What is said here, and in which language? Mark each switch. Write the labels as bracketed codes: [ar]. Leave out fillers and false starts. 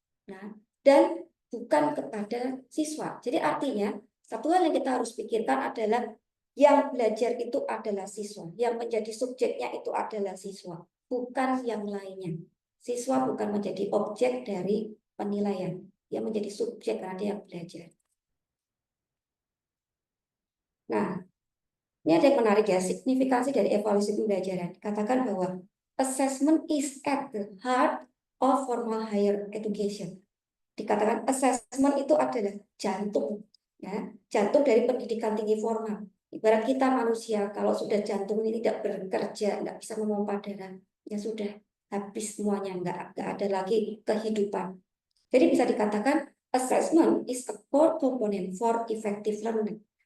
[id] Nah, dan bukan kepada siswa. Jadi artinya satu hal yang kita harus pikirkan adalah yang belajar itu adalah siswa, yang menjadi subjeknya itu adalah siswa, bukan yang lainnya. Siswa bukan menjadi objek dari penilaian, dia menjadi subjek karena dia belajar. Nah, ini ada yang menarik ya, signifikansi dari evaluasi pembelajaran. Katakan bahwa [en] assessment is at the heart of formal higher education. [id] Dikatakan assessment itu adalah jantung, ya, jantung dari pendidikan tinggi formal. Ibarat kita manusia, kalau sudah jantung ini tidak bekerja, tidak bisa memompa darah, ya sudah habis semuanya, nggak ada lagi kehidupan. Jadi bisa dikatakan [en] assessment is a core component for effective learning.